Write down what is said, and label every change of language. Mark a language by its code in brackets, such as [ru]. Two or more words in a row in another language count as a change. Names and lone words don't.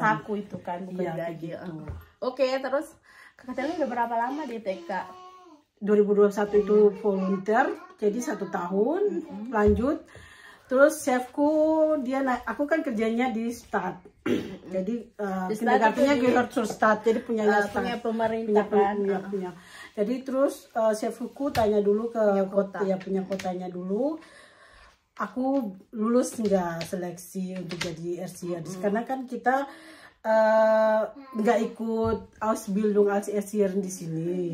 [id] saku itu kan, bukan Iya, kayak gaji. gitu. Oke, terus Kakak Tela udah berapa lama di TK? 2021 itu volunteer, jadi 1 tahun lanjut. Terus chefku dia aku kan kerjanya di Stad. Jadi kindergartennya [de] gehört zur Stadt, [id] jadi punya Stad. Punya pemerintah kan. Punya. Jadi terus chefku tanya dulu ke punya kotanya dulu. Aku lulus nggak seleksi untuk jadi Erzieher. Karena kan kita nggak ikut [de] Ausbildung als Erzieher [id] di sini.